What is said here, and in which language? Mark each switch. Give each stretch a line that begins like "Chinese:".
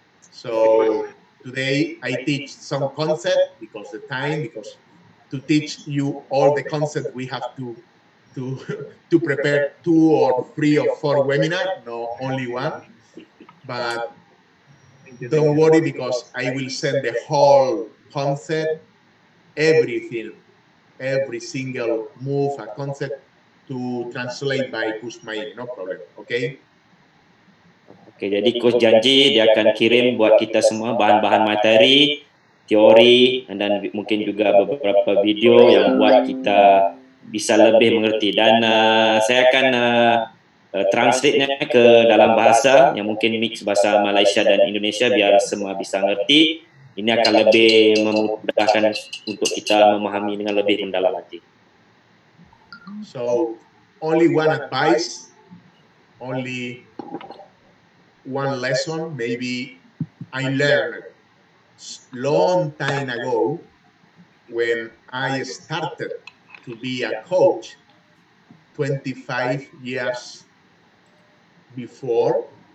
English: So today I teach some concept because the time, because to teach you all the concept we have to prepare 2 or 3 or 4 webinars, no only one. But don't worry because I will send the whole concept, everything, every single move and concept to translate by Kusmaini, no problem, okay?
Indonesian: Oke, jadi coach janji dia akan kirim buat kita semua bahan-bahan materi, teori, dan mungkin juga beberapa video yang buat kita bisa lebih mengerti. Dan saya akan translate-nya ke dalam bahasa yang mungkin mix bahasa Malaysia dan Indonesia biar semua bisa ngerti. Ini akan lebih memudahkan untuk kita memahami dengan lebih mendalam lagi.
English: So, only one advice, only one lesson, maybe I learned long time ago when I started to be a coach 25 years before.